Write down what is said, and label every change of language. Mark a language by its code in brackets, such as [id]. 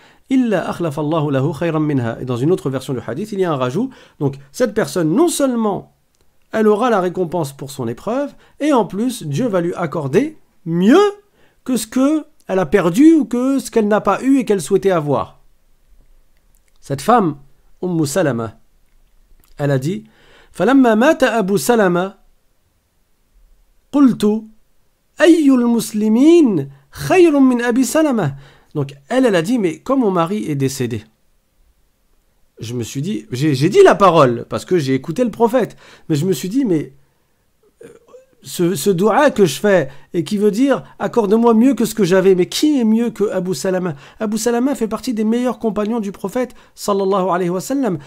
[ar] Illa akhlaf Allahu lahu khayran minha. [fr] Et dans une autre version du hadith, il y a un rajout. Donc cette personne, non seulement elle aura la récompense pour son épreuve, et en plus Dieu va lui accorder mieux que ce que elle a perdu ou que ce qu'elle n'a pas eu et qu'elle souhaitait avoir. Cette femme, Salama, elle a dit [ar] فَلَمَّا مَاتَ أَبُو سَلَمَةَ قُلْتُ أَيُّ الْمُسْلِمِينَ خَيْرٌ مِنْ أَبِي سَلَمَةَ. [fr] Donc elle a dit mais quand mon mari est décédé, je me suis dit, j'ai dit la parole parce que j'ai écouté le prophète, mais je me suis dit mais ce dua que je fais et qui veut dire accorde-moi mieux que ce que j'avais. Mais qui est mieux que Abu Salama? Abu Salama fait partie des meilleurs compagnons du prophète sallallahu alayhi wa sallam.